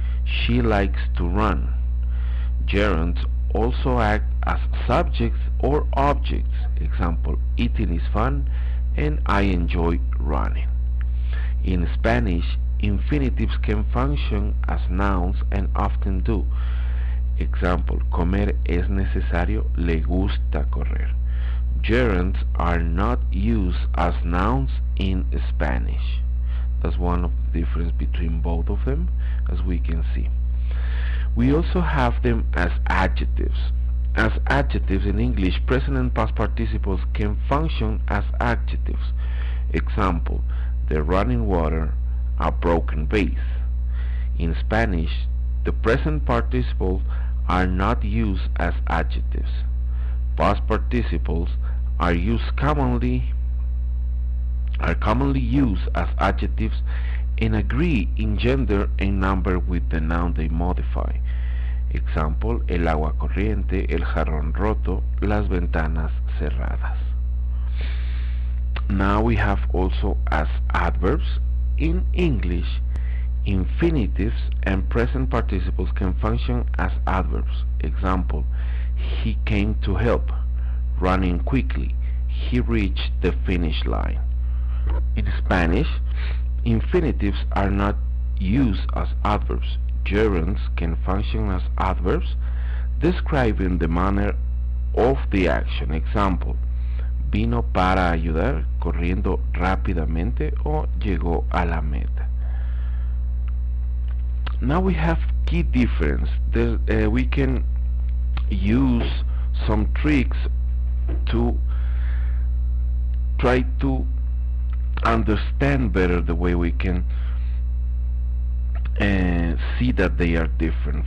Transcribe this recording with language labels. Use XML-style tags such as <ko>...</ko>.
<en>She likes to run. Gerunds also act as subjects or objects. Example, eating is fun and I enjoy running. In Spanish, infinitives can function as nouns and often do.</en> <es>Example, comer es necesario, le gusta correr.</es> <en>Gerunds are not used as nouns in Spanish. That's one of the difference between both of them, as we can see. We also have them as adjectives. As adjectives in English, present and past participles can function as adjectives. Example, the running water, a broken vase. In Spanish, the present participles are not used as adjectives. Past participles are commonly used as adjectives and agree in gender and number with the noun they modify.</en> <es>Example, el agua corriente, el jarrón roto, las ventanas cerradas.</es> <en>Now we have also as adverbs. In English, infinitives and present participles can function as adverbs. Example, he came to help, running quickly, he reached the finish line. In Spanish, infinitives are not used as adverbs. Gerunds can function as adverbs, describing the manner of the action.</en> <es>Example, vino para ayudar, corriendo rápidamente, o llegó a la meta.</es> <en>Now we have key difference. We can use some tricks to try to understand better the way we can see that they are different.</en>